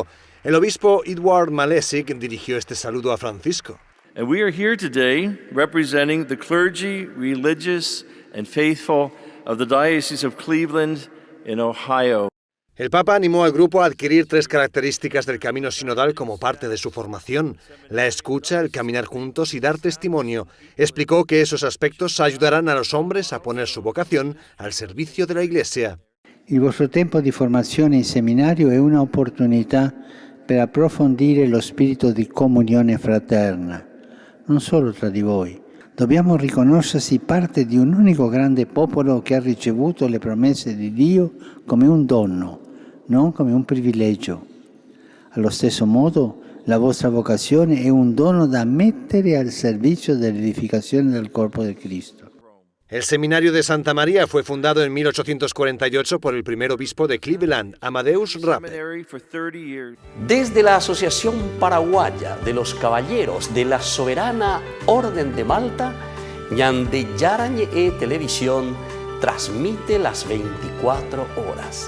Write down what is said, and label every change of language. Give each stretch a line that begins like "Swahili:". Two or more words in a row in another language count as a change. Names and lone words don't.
Spanish: El obispo Edward Malesic dirigió este saludo a Francisco.
English: And we are here today representing the clergy, religious, and faithful of the Diocese of Cleveland in Ohio.
Spanish: El Papa animó al grupo a adquirir 3 características del camino sinodal como parte de su formación: la escucha, el caminar juntos y dar testimonio. Explicó que esos aspectos ayudarán a los hombres a poner su vocación al servicio de la Iglesia.
Italian: Il vostro tempo di formazione in seminario è un'opportunità per approfondire lo spirito di comunione fraterna, non solo tra di voi. Dobbiamo riconoscersi parte di un unico grande popolo che ha ricevuto le promesse di Dio come un dono, non come un privilegio. Allo stesso modo, la vostra vocazione è un dono da mettere al servizio dell'edificazione del corpo di Cristo.
Spanish: El Seminario de Santa María fue fundado en 1848 por el primer obispo de Cleveland, Amadeus Rape. Desde la Asociación Paraguaya de los Caballeros de la Soberana Orden de Malta, Ñande Yarañe Televisión transmite las 24 horas.